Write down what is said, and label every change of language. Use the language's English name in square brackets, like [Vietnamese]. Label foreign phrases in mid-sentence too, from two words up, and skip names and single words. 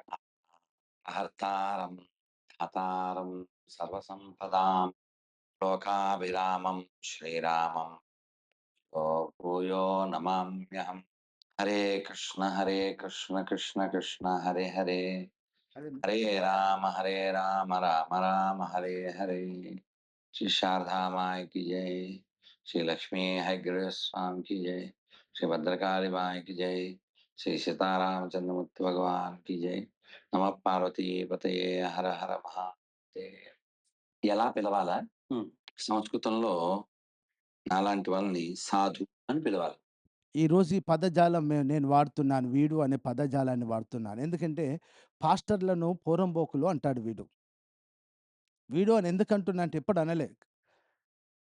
[Sanskrit] హర్తారం హతారం సర్వసంపదాం లోకాభిరామం శ్రీరామం ఓ భూయో నమామ్యహం. హరే కృష్ణ కృష్ణ కృష్ణ హరే హరే హరే రామ రామ రామ హరే హరే. [Hindi] श्री शारदा माई की जय, श्री लक्ष्मी हयग्रीव स्वामी की जय, श्री भद्रकाली माई की जय, श्री सीतारामचंद्रमूर्ति भगवान की जय. [Sanskrit] नम पार्वती पतये हर हर महादेव. [Telugu] ఎలా పిలవాలా? సంస్కృతంలో నాలాంటి వాళ్ళని సాధు అని పిలవాలి. ఈరోజు ఈ పదజాలం నేను వాడుతున్నాను. వీడు అనే పదజాలాన్ని వాడుతున్నాను. ఎందుకంటే పాస్టర్లను పోరంబోకులు అంటాడు వీడు. వీడు అని ఎందుకంటున్నా అంటే ఎప్పుడు అనలే.